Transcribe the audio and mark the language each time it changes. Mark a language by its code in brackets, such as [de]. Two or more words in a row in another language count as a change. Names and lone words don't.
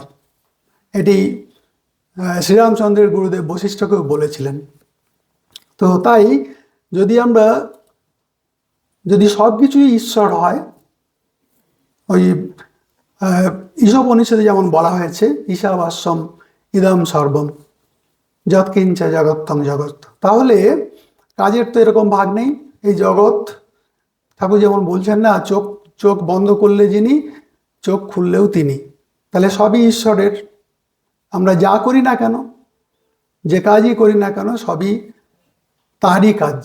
[bn] এটি শ্রীরামচন্দ্রের গুরুদেব বশিষ্ঠকেও বলেছিলেন। তো তাই যদি সব কিছুই ঈশ্বর হয়, ওই ঈশোপনিষদে যেমন বলা হয়েছে, [sa] ईशावास्यम इदम सर्वम यत्किञ्च जगत्तं जगत्, [bn] তাহলে কাজের তো এরকম ভাগ নেই। এই জগৎ, ঠাকুর যেমন বলছেন না, চোখ চোখ বন্ধ করলে যিনি, চোখ খুললেও তিনি, তাহলে সবই ঈশ্বরের। আমরা যা করি না কেন, যে কাজই করি না কেন, সবই তারই কাজ।